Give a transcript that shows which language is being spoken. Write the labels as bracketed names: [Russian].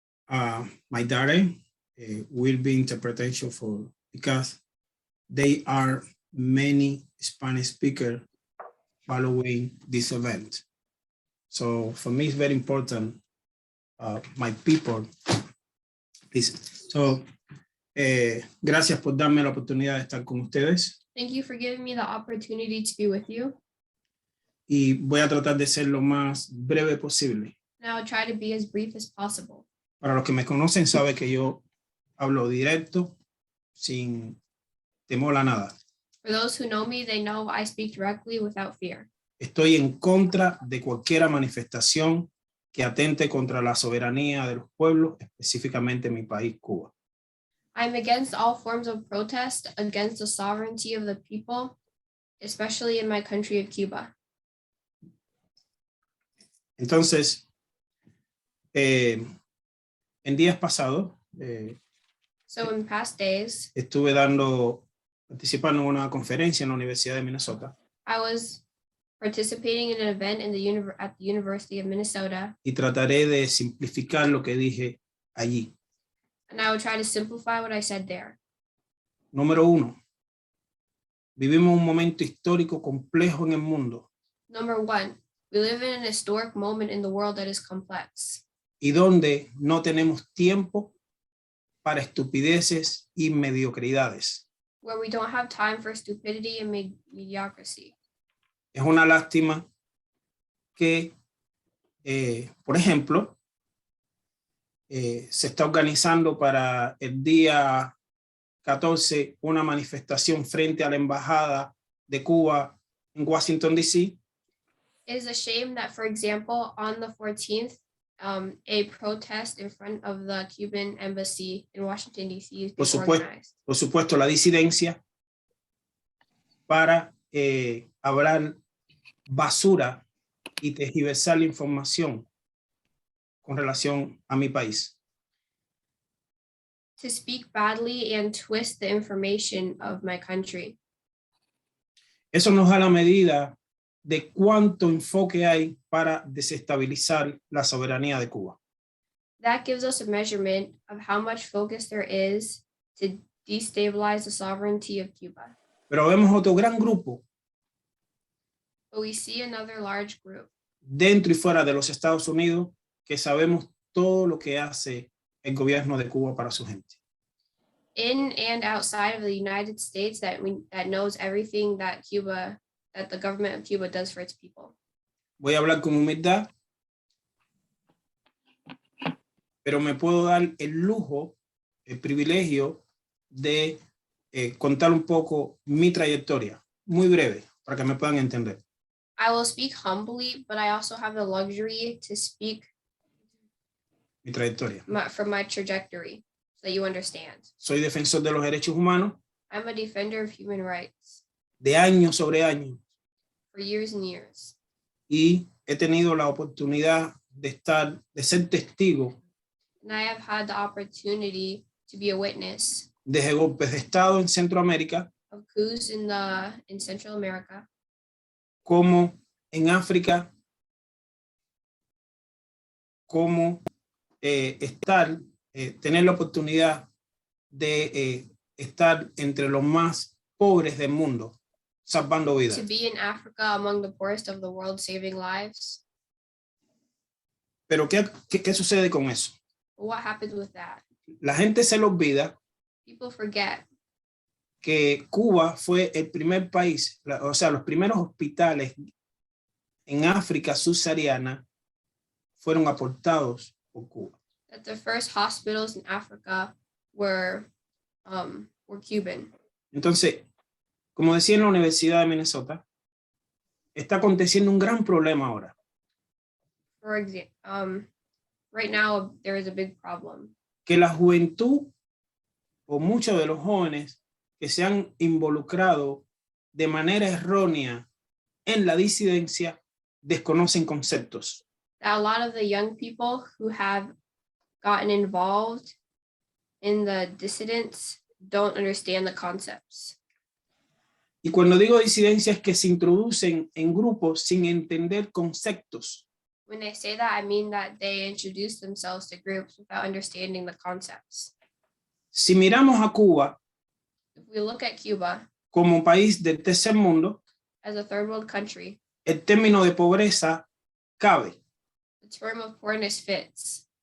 [English] My daughter will be interpretation for, because there are many Spanish speakers following this event. So for me, it's very important. My people, please. [Spanish] So, gracias por darme la oportunidad de estar con ustedes. [English] Thank you for giving me the opportunity to be with you. [Spanish] Y voy a tratar de ser lo más breve posible. [English] And I'll try to be as brief as possible. [Spanish] Para los que me conocen, saben que yo hablo directo, sin temor a nada. [English] For those who know me, they know I speak directly without fear. [Spanish] Estoy en contra de cualquier manifestación que atente contra la soberanía de los pueblos, específicamente en mi país, Cuba. [English] I'm against all forms of protest against the sovereignty of the people, especially in my country of Cuba. [Spanish] Entonces, en días pasados, [English] So in past days, [Spanish] estuve participando en una conferencia en la Universidad de Minnesota [English] I was participating in an event in at the University of Minnesota, [Spanish] y trataré de simplificar lo que dije allí. [English] and I would try to simplify what I said there. [Spanish] Número 1. Vivimos un momento histórico complejo en el mundo [English] Number one, we live in an historic moment in the world that is complex, [Spanish] y donde no tenemos tiempo para estupideces y mediocridades. [English] where we don't have time for stupidity and mediocrity. [Spanish] Es una lástima que, por ejemplo, se está organizando para el día 14 una manifestación frente a la Embajada de Cuba en Washington, D.C. [English] It is a shame that, for example, on the 14th, a protest in front of the Cuban Embassy in Washington, D.C. is being organized. [Spanish] Por supuesto, la disidencia para hablar basura y tergiversar la información con relación a mi país. [English] To speak badly and twist the information of my country. [Spanish] Eso nos da la medida de cuánto enfoque hay para desestabilizar la soberanía de Cuba. [English] That gives us a measurement of how much focus there is to destabilize the sovereignty of Cuba. [Spanish] Pero vemos otro gran grupo [English] But we see another large group [Spanish] dentro y fuera de los Estados Unidos que sabemos todo lo que hace el gobierno de Cuba para su gente. [English] in and outside of the United States that knows everything that the government of Cuba does for its people. [Spanish] Voy a hablar con humildad, pero me puedo dar el lujo, el privilegio de contar un poco mi trayectoria, muy breve, para que me puedan entender. [English] I will speak humbly, but I also have the luxury to speak [Spanish] Mi trayectoria. [English] from my trajectory so that you understand. [Spanish] Soy defensor de los derechos humanos [English] I'm a defender of human rights [Spanish] de años sobre años [English] for years and years. [Spanish] y he tenido la oportunidad de ser testigo [English] And I have had the opportunity to be a witness [Spanish] de golpes de Estado en Centroamérica, [English] of coups in Central America, [Spanish] como en África, como tener la oportunidad de estar entre los más pobres del mundo, salvando vidas. [English] to be in Africa among the poorest of the world, saving lives. [Spanish] Pero ¿qué sucede con eso? [English] But what happens with that? [Spanish] La gente se le olvida [English] People forget [Spanish] que Cuba fue el primer país, o sea, los primeros hospitales en África subsahariana fueron aportados por Cuba. [English] that the first hospitals in Africa were Cuban. [Spanish] Entonces, como decía en la Universidad de Minnesota, está aconteciendo un gran problema ahora. [English] For example, right now there is a big problem [Spanish] Que la juventud o muchos de los jóvenes que se han involucrado de manera errónea en la disidencia desconocen conceptos. [English] that a lot of the young people who have gotten involved in the dissidents don't understand the concepts. [Spanish] Y cuando digo disidencia es que se introducen en grupos sin entender conceptos. [English] When I say that, I mean that they introduce themselves to groups without understanding the concepts. [Spanish] Si miramos a Cuba, [English] If we look at Cuba [Spanish] como país del tercer mundo, [English] as a third world country, [Spanish] el término de pobreza cabe. [English] the term of poorness fits.